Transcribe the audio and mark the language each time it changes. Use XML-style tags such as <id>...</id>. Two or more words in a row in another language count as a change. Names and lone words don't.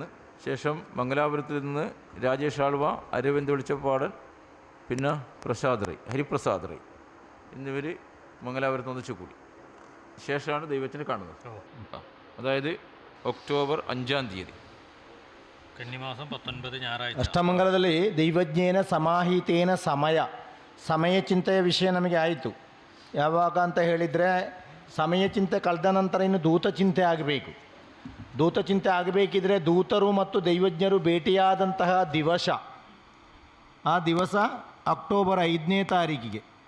<ml>ശേഷം മംഗലാപുരത്തിൽ നിന്ന് രാജേഷ് ആൾവ, അരവിന്ദ് വെളിച്ചപ്പാടൻ, പിന്നെ ഹരിപ്രസാദ് റൈ എന്നിവർ മംഗലാപുരത്ത് ഒന്നിച്ചു കൂടി. ശേഷമാണ് ദൈവത്തിനെ കാണുന്നത്. അതായത് ഒക്ടോബർ 5-ാം തീയതി കന്നിമാസം 19 ഞായറാഴ്ച.</ml> <kn>ಅಷ್ಟಮಂಗಲದಲ್ಲಿ</kn> <sa>ದೈವಜ್ಞೇನ ಸಮಾಹಿತೇನ</sa> <kn>ಸಮಯ ಚಿಂತೆಯ ವಿಷಯ ನಮಗೆ ಆಯಿತು. ಯಾವಾಗ ಅಂತ ಹೇಳಿದರೆ ಸಮಯ ಚಿಂತೆ ಕಳೆದ ನಂತರ ಇನ್ನು ದೂತ ಚಿಂತೆ ಆಗಬೇಕು. ದೂತ ಚಿಂತೆ ಆಗಬೇಕಿದ್ರೆ ದೂತರು ಮತ್ತು ದೈವಜ್ಞರು ಭೇಟಿಯಾದಂತಹ ದಿವಸ, ಆ ದಿವಸ ಅಕ್ಟೋಬರ್ 5ನೇ ತಾರೀಕಿಗೆ.</kn>